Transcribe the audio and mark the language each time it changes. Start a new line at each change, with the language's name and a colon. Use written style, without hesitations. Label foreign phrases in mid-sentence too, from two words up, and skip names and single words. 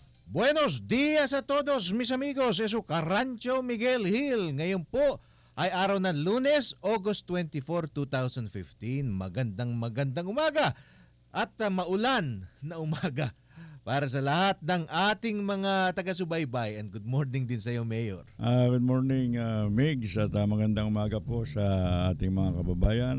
Spanish: Buenos días a todos mis amigos, es su Carancho Miguel Hill.
Filipino: Ngayon po ay araw ng Lunes, August 24, 2015. Magandang umaga at maulan na umaga para sa lahat ng ating mga taga-subaybay.
English: And good morning
Filipino: din sa iyo,
English: Mayor. Good morning,
Filipino: Migs, at magandang umaga po sa ating mga kababayan.